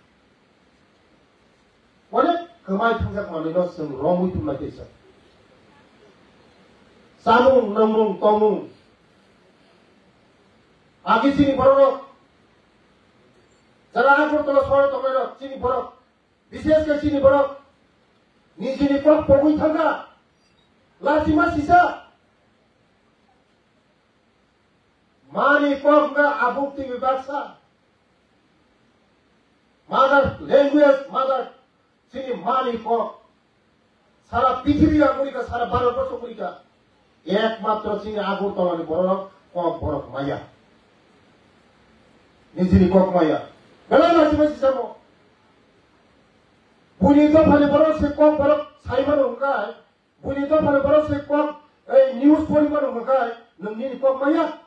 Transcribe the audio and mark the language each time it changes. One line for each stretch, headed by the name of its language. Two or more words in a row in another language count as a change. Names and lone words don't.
Kok Borok: अनेक कमाय थांजाक माने जों रंगै तुमनाय तेइसा सामुं नमुं तमुं आगे सिनि बररंग जरा आगरतला सहर दंगाय सिनि बररंग विशेष के सिनि बररंग निजिनि कक पगै थांगा लासिमा सिसा मानि कक आबुक्ति विभागसा
English: mother language mother
Kok Borok: सिनि मानि कक सारा पृथ्वी आगुरिका सारा भारतवर्ष गुरिका एकमात्र सिनि आगरतलानि बररंग कक बरफ माया निजिनि कक माया बेला लासिमा सिसामो बुनि दफानि बरफ से कक बरफ साइमान होंगाय बुनि दफानि बरफ से कक न्यूज परिमान होंगाय नोंनि कक माया